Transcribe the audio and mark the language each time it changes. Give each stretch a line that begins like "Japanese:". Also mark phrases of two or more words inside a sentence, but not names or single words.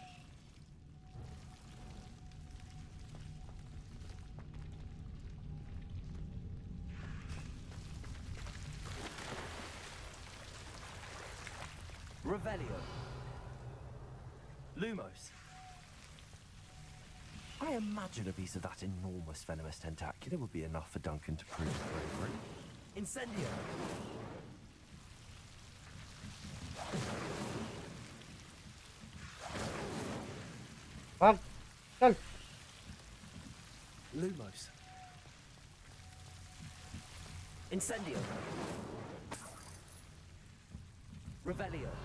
English: Revelio. Lumos. I imagine a piece of that enormous venomous tentacula would be enough for Duncan to prove bravery. Incendio.
Hindi: भाग चल
English: Lumos. Incendio. Revelio.